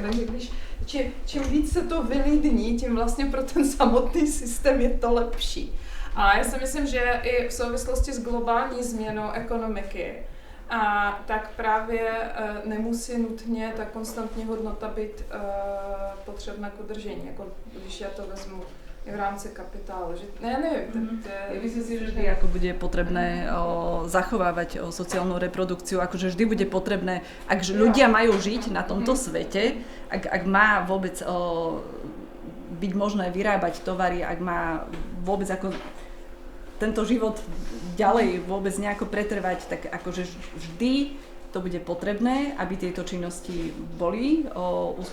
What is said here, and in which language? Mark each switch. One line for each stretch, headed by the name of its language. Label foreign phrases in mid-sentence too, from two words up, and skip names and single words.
Czech: Takže čím víc se to vylidní, tím vlastně pro ten samotný systém je to lepší. A já si myslím, že i v souvislosti s globální změnou ekonomiky, tak právě nemusí nutně ta konstantní hodnota být potřebná k udržení, jako když já to vezmu v rámci kapitálu.
Slovak: Ja neviem. Myslím si, že vždy ako bude potrebné zachovávať sociálnu reprodukciu, akože vždy bude potrebné, ak ľudia majú žiť na tomto svete, ak má vôbec byť možné vyrábať tovary, ak má vôbec ako tento život ďalej vôbec nejako pretrvať, tak akože vždy to bude potrebné, aby tieto činnosti boli uskutočňované.